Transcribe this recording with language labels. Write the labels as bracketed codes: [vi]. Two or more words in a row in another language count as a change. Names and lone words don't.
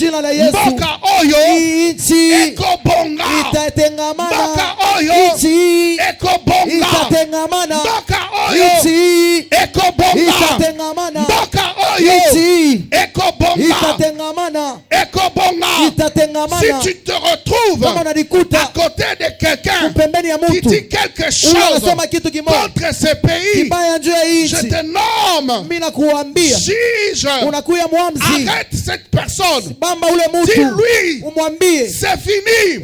[ln] Mboka Oyo, Ekobonga. Mboka Oyo, Ekobonga. Mboka Oyo, Ekobonga. Mboka Oyo, Ekobonga. Ekobonga. [fr] Si tu te retrouves à côté de quelqu'un qui dit quelque chose contre ce pays, je te nomme juge. Arrête cette personne. Dis-lui, c'est fini.